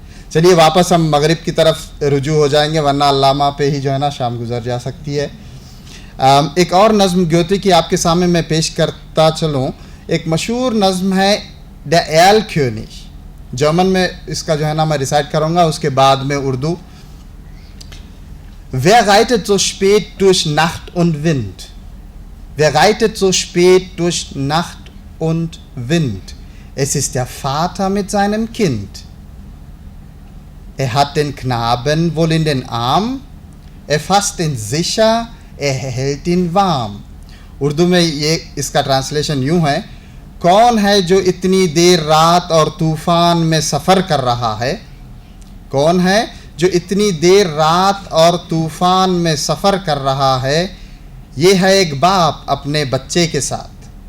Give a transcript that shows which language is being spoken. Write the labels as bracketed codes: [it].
[ur] چلیے واپس ہم مغرب کی طرف رجوع ہو جائیں گے، ورنہ علامہ پہ ہی جو ہے نا شام گزر جا سکتی ہے. ایک اور نظم گیوتے کی آپ کے سامنے میں پیش کرتا چلوں. ایک مشہور نظم ہے ڈا ایل کیونیش. جرمن میں اس کا جو ہے نا میں ریسائٹ کروں گا، اس کے بعد میں Urdu. [de] Wer reitet so spät durch Nacht und Wind? Wer reitet so spät durch Nacht und Wind? Es ist der Vater mit seinem Kind. Er hat den Knaben wohl in den Arm, er fasst ihn sicher, er hält ihn warm. [ur] Urdu میں یہ اس کا translation یوں ہے: کون ہے جو اتنی دیر رات اور طوفان میں سفر کر رہا ہے؟ کون ہے جو اتنی دیر رات اور طوفان میں سفر کر رہا ہے؟ یہ ہے ایک باپ اپنے بچے کے ساتھ.